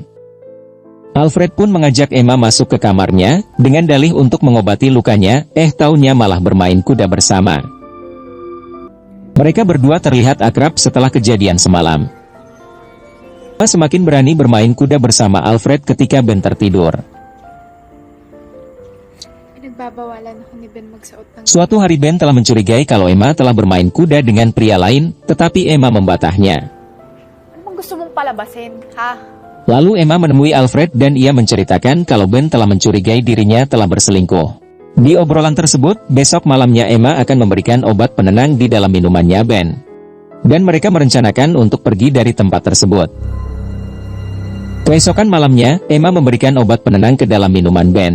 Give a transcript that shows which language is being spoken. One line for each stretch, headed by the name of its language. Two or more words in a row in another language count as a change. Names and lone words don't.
Indonesian: Alfred pun mengajak Emma masuk ke kamarnya, dengan dalih untuk mengobati lukanya, taunya malah bermain kuda bersama. Mereka berdua terlihat akrab setelah kejadian semalam. Emma semakin berani bermain kuda bersama Alfred ketika Ben tertidur.
Filipino: Pinagbabawalan ako ni Ben magsuot ng...
Indonesian: Suatu hari Ben telah mencurigai kalau Emma telah bermain kuda dengan pria lain, tetapi Emma membatahnya.
Filipino: Ano bang gusto mong palabasin, ha?
Indonesian: Lalu Emma menemui Alfred dan ia menceritakan kalau Ben telah mencurigai dirinya telah berselingkuh. Di obrolan tersebut, besok malamnya Emma akan memberikan obat penenang di dalam minumannya Ben. Dan mereka merencanakan untuk pergi dari tempat tersebut. Keesokan malamnya, Emma memberikan obat penenang ke dalam minuman Ben.